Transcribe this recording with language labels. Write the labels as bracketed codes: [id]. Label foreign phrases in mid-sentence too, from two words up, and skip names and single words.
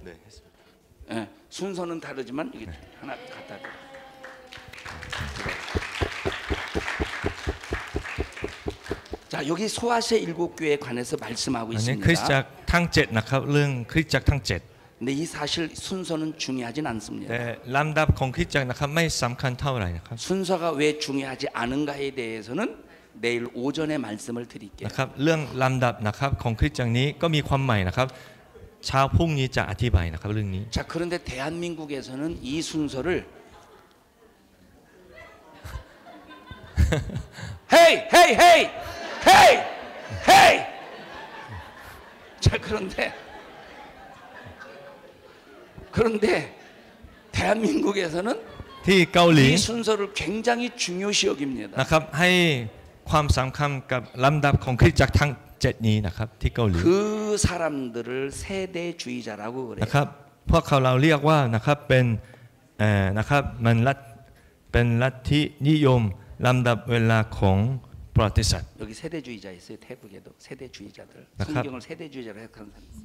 [ko] 네, 했습니다. 예, 순서는 다르지만 이게 하나 갖다 줘. 자, 여기 소아시아 7교회에 관해서 말씀하고 [th] อันนี้ [ko] 있습니다. [th] คริสตจักรทั้ง7นะครับเรื่องคริสตจักรทั้ง7 [ko] 근데 이 사실 순서는 중요하진 않습니다. [th] แต่ลำดับของคริสตจักรนะครับไม่สำคัญเท่าไหร่นะครับ [ko] 순서가 왜 중요하지 않은가에 대해서는 내일 오전에 말씀을 드릴게요. [th] นะครับเรื่องลำดับนะครับของคริสตจักรนี้ก็มีความใหม่นะครับเช้าพรุ่งนี้จะอธิบายนะครับเรื่องนี้ [ko] 자, 그런데 대한민국에서는 이 순서를 헤이 헤이 헤이 헤이 헤이 자, 그런데 대한민국에서는 [th] ที่เกาหลี [ko] 이 순서를 굉장히 중요시 여깁니다. [th] นะครับให้ความสำคัญกับลำดับของคริสตจักรทั้ง7นี้นะครับที่เกาหลี [ko] 그 사람들을 세대주의자라고 그래요. [th] นะครับพวกเขาเราเรียกว่านะครับเป็นนะครับมันเป็นลัทธินิยมลำดับเวลาของประวัติศาสตร์ [ko] 여기 세대주의자 있어요. 태국에도 세대주의자들. 낙합. 성경을 세대주의자로 해석하는 사람 있어요.